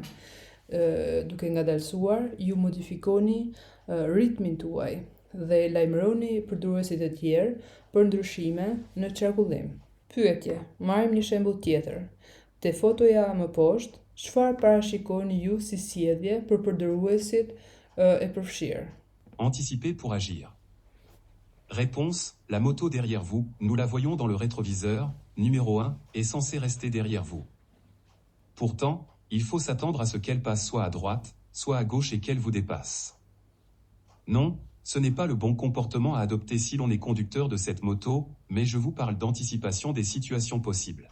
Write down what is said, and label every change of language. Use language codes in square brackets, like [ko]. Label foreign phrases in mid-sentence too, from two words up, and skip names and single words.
[sq] Duke ngadalsuar, ju modifikoni ritmin tuaj dhe lajmëroni përdoruesit e tjerë për ndryshime në qarkullim. Pyetje. Marrim një shembull tjetër. Te fotoja më poshtë, çfarë parashikoni ju si sjellje për përdoruesit e përfshirë? [fr] Anticiper pour agir. Réponse, la moto derrière vous, nous la voyons dans le rétroviseur, numéro 1, est censée rester derrière vous. Pourtant, il faut s'attendre à ce qu'elle passe soit à droite, soit à gauche et qu'elle vous dépasse. Non, ce n'est pas le bon comportement à adopter si l'on est conducteur de cette moto, mais je vous parle d'anticipation des situations possibles.